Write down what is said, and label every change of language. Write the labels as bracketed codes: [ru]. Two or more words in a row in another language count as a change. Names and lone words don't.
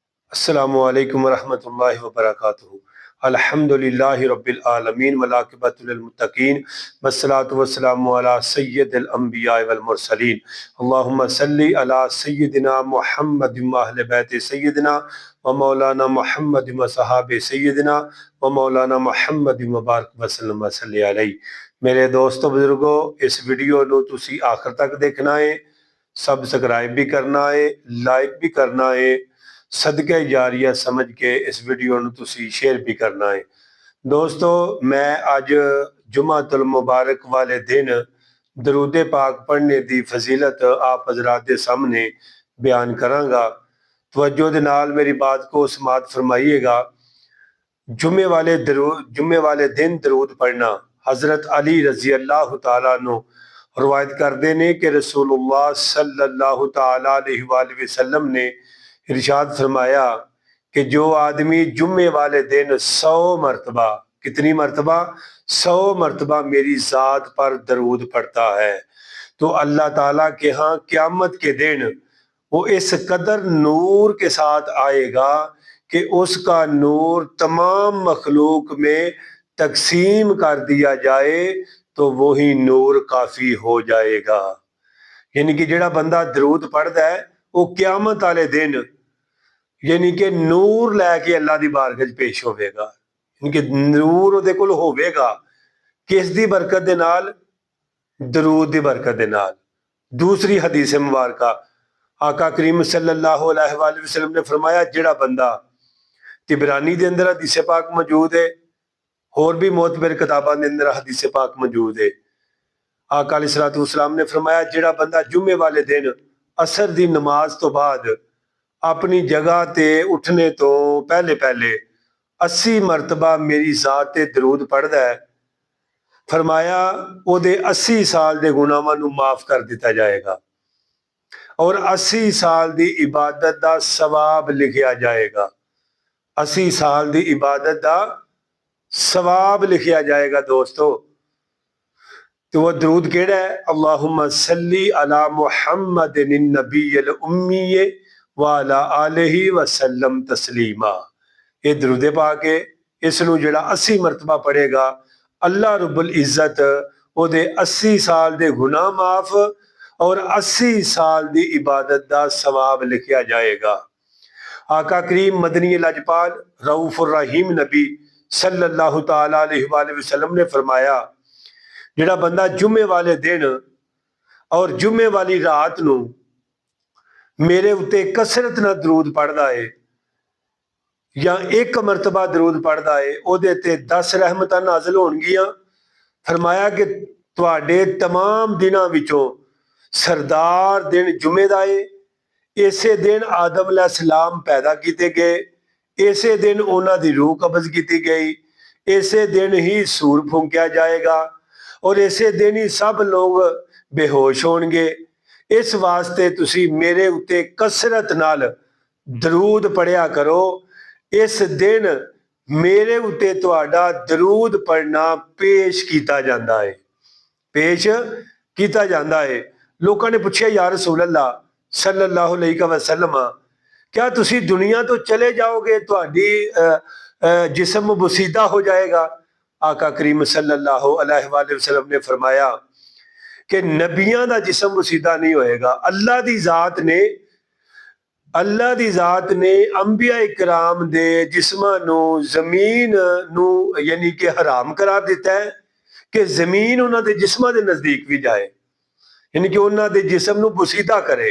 [ar] السلام عليكم ورحمة الله وبركاته۔ الحمد لله رب العالمين والعاقبة للمتقين والصلاة والسلام على سيد الأنبياء والمرسلين. اللهم صل على سيدنا محمد وأهل بيت سيدنا ومولانا محمد وصحب سيدنا ومولانا محمد وبارك وسلم وصلى عليه. [ur] میرے دوستو بزرگو، اس ویڈیو [pa] ਨੂੰ ਤੁਸੀਂ [ur] آخر تک دیکھنا ہے، سبسکرائب بھی کرنا ہے، لائک بھی کرنا ہے، صدقہ جاریہ سمجھ کے اس ویڈیو [pa] ਨੂੰ ਤੁਸੀਂ [ur] شیئر بھی کرنا ہے. دوستو، میں اج جمعۃ المبارک والے دن درود پاک پڑھنے کی فضیلت آپ حضرات کے سامنے بیان کراں گا. توجہ [pa] دے نال [ur] میری بات کو سماعت فرمائیے گا. جمعے والے دن درود پڑھنا حضرت علی [ar] رضي الله تعالى عنه [ur] روایت کرتے ہیں کہ رسول اللہ [ar] صلى الله تعالى عليه وسلم [ur] نے ارشاد فرمایا کہ جو آدمی جمعے والے دن 100 مرتبہ، کتنی مرتبہ? 100 مرتبہ میری ذات پر درود پڑھتا ہے تو اللہ تعالیٰ کے یہاں قیامت کے دن وہ اس قدر نور کے ساتھ آئے گا کہ اس کا نور تمام مخلوق میں تقسیم کر دیا جائے تو وہی نور کافی ہو جائے گا. [pa] یعنی کہ جیہڑا بندہ درود پڑھتا ہے وہ قیامت والے دن یعنی کہ نور لے کے اللہ کی بارگاہ پیش ہووے گا. یعنی کہ نور اوہدے کول ہووے گا کس دی برکت دے نال? درود دی برکت دے نال. دوسری حدیث مبارکہ آقا کریم [ar] صلى الله عليه وسلم [pa] نے فرمایا، جیہڑا بندہ طبرانی دے اندر حدیث پاک موجود ہے، ہور بھی معتبر کتاباں دے اندر حدیث پاک موجود ہے. آقا [ar] عليه الصلاة والسلام [pa] نے فرمایا، جیہڑا بندہ جمعے والے دن عصر دی نماز توں بعد اپنی جگہ تے اٹھن توں پہلے پہلے 80 مرتبہ میری ذات تے درود پڑھدا ہے، فرمایا اوہدے 80 سال دے گناہاں نوں معاف کر دتا جائے گا اور 80 سال دی عبادت دا ثواب لکھیا جائے گا. 80 سال دی عبادت دا ثواب لکھیا جائے گا. دوستو، تو وہ درود کیہڑا ہے? [ar] اللهم صل على محمد النبي الأمي وعلى آله وسلم تسليما. [ur] یہ درود پاک ہے. [pa] اس نوں جیہڑا 80 مرتبہ پڑھے گا اللہ رب العزت اوہدے 80 سال دے گناہ معاف اور 80 سال دی عبادت دا ثواب لکھیا جائے گا. آقا کریم مدنی لجپال [ar] رؤوف الرحيم [pa] نبی [ar] صلى الله تعالى عليه وسلم [pa] نے فرمایا، جیہڑا بندہ جمعے والے دن اور جمعے والی رات نوں میرے اتے کثرت نال درود پڑھدا ہے یا ایک مرتبہ درود پڑھدا ہے، اوہدے تے 10 رحمتاں نازل ہون گیاں. فرمایا کہ تہاڈے تمام دناں وچوں سردار دن جمعے دا ہے. اسے دن آدم علیہ السلام پیدا کیے گئے، اسے دن اوہناں دی روح قبض کی گئی، اسے دن ہی صور پھونکیا جائے گا اور اسے دن ہی سب لوگ بے ہوش ہون گے. اس واسطے تسی میرے اتے کثرت نال درود پڑھیا کرو. اس دن میرے اتے تہاڈا درود پڑھنا پیش کیا جاتا ہے، پیش کیا جاتا ہے. [ur] لوگوں نے پوچھا, [ar] يا رسول الله صلى الله عليه وسلم, [pa] کیا تسی دنیا توں چلے جاؤ گے، تہاڈی جسم بوسیدہ ہو جائے گا? آقا کریم [ar] صلى الله عليه وسلم [pa] نے فرمایا کہ نبیاں دا جسم بوسیدہ نہیں ہوئے گا. اللہ دی ذات نے انبیاء اکرام دے جسماں نوں زمین نوں یعنی کہ حرام قرار دتا ہے کہ زمین اوہناں دے جسماں دے نزدیک بھی جائے، یعنی کہ اوہناں دے جسم نوں بوسیدہ کرے.